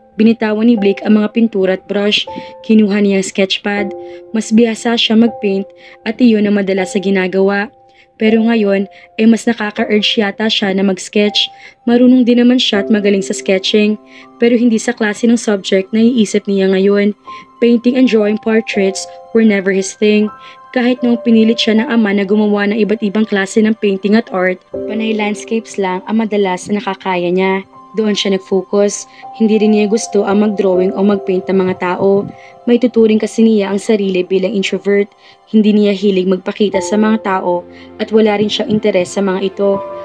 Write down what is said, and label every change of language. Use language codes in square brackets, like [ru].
[tl] Binitawan ni Blake ang mga pintura at brush. Kinuha niya ang sketchpad. Mas bihasa siya mag-paint at iyon ang madalas sa ginagawa. Pero ngayon ay mas nakaka-urge yata siya na mag-sketch. Marunong din naman siya at magaling sa sketching. Pero hindi sa klase ng subject na iisip niya ngayon. [en] Painting and drawing portraits were never his thing. [tl] Kahit noong pinilit siya ng ama na gumawa ng iba't ibang klase ng painting at art, panay landscapes lang ang madalas na nakakaya niya. Doon siya nag-focus. Hindi rin niya gusto ang mag-drawing o mag-paint ng mga tao. May tuturing kasi niya ang sarili bilang introvert. Hindi niya hilig magpakita sa mga tao at wala rin siyang interes sa mga ito.